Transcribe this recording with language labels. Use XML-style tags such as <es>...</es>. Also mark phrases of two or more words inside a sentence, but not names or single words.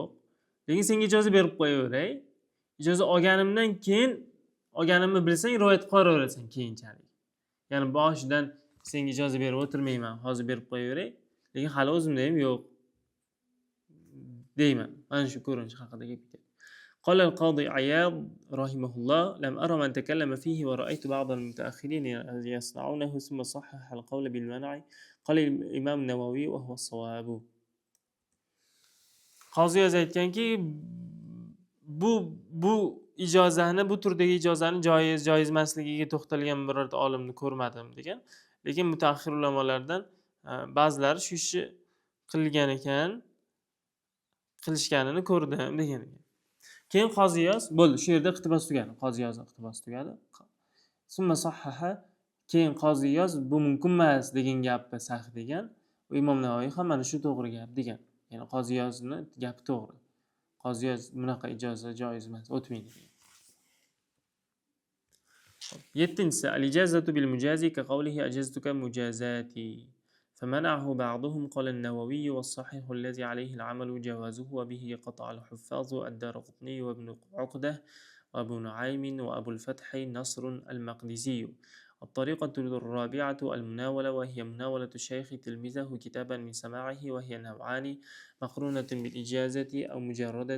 <uz>Lekin senga ijoza berib qo'yaveray. Ijoza olganimdan keyin olganimni bilsang, rivoyat qilaverasan keyinchalik. Ya'ni boshidan senga ijoza berib o'tirmayman, hozir berib qo'yaveray. Lekin hali o'zimda ham yo'q deyman. Mana shu ko'rinish haqida gap ketadi.</uz> <ar>قال القاضي عياض رحمه الله: لم أرى من تكلم فيه ورأيت بعض المتأخرين يصنعونه ثم صحح القول بالمنع. قال الإمام النووي وهو الصواب.</ar> <uz>Qozi aytganki, bu ijozani, bu turdagi ijozani joiz emasligiga to'xtalgan birorta olimni ko'rmadim degan. Lekin mutaaxir ulamolardan ba'zilari shu ishni qilgan ekan, qilishganini ko'rdim degan ekan. Keyin Qoziyos bo'ldi, shu yerda iqtibos tugadi. Qoziyos iqtibos tugadi.</uz> <ar>ثم صحح,</ar> <uz>keyin Qoziyos bu mumkin emas degan gapni sahih degan. Imom Navoiy ham mana shu to'g'ri gap degan. Ya'ni Qoziyosni gapi to'g'ri. Qoziyos bunaqa ijoza joiz emas, o'tmaydi degan.</uz> <ar>7-si الإجازة بالمجاز كقوله أجزتك مجازاتي. فمنعه بعضهم قال النووي والصحيح الذي عليه العمل جوازه وبه قطع الحفاظ الدارقطني وابن عقدة وأبو نعيم وأبو الفتح نصر المقدسي. الطريقة الرابعة المناولة، وهي مناولة الشيخ تلميذه كتابا من سماعه، وهي نوعان: مقرونة بالإجازة أو مجردة.</ar>